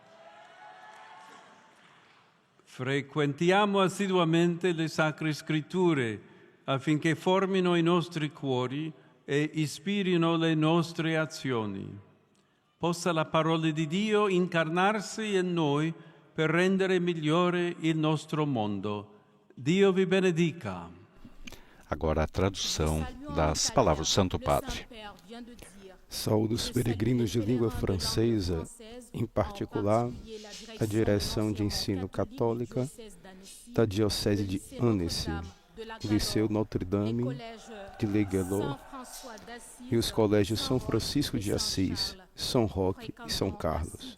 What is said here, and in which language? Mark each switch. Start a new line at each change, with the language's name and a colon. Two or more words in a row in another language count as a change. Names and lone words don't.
Italian: Frequentiamo assiduamente le Sacre Scritture affinché formino i nostri cuori e ispirino le nostre azioni. Possa la parola di Dio incarnarsi in noi per rendere migliore il nostro mondo. Dio vi benedica.
Portuguese: Agora a tradução das palavras do Santo Padre. Saúdo os peregrinos de língua francesa, em particular a Direção de Ensino Católica da Diocese de Annecy, o Liceu Notre-Dame de Les Galores e os colégios São Francisco de Assis, São Roque e São Carlos.